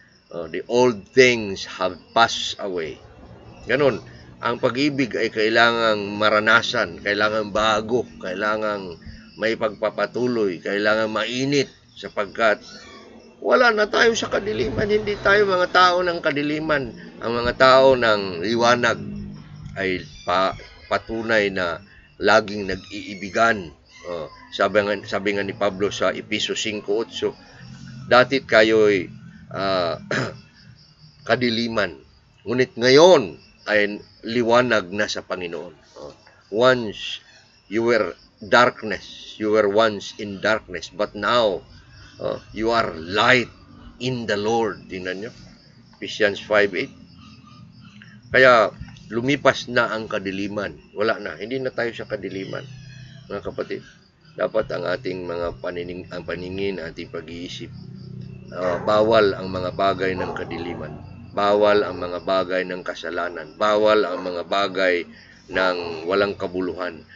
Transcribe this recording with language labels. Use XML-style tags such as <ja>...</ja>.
<en>The old things have passed away.</en> <tl>Ganon, ang pag-ibig ay kailangang maranasan, kailangang bago, kailangang may pagpapatuloy, kailangang mainit, sapagkat wala na tayo sa kadiliman. Hindi tayo mga tao ng kadiliman. Ang mga tao ng liwanag ay patunay na laging nag-iibigan. Sabi nga ni Pablo sa Efeso 5:8, datit kayo'y kadiliman, ngunit ngayon ay liwanag na sa Panginoon.</tl> <en>Once you were darkness, you were once in darkness, but now you are light in the Lord.</en> <tl>Tingnan nyo, Ephesians 5:8. Kaya lumipas na ang kadiliman. Wala na, hindi na tayo sa kadiliman. Mga kapatid, dapat ang ating mga paningin, ating pag-iisip, bawal ang mga bagay ng kadiliman. Bawal ang mga bagay ng kasalanan. Bawal ang mga bagay ng walang kabuluhan.</tl>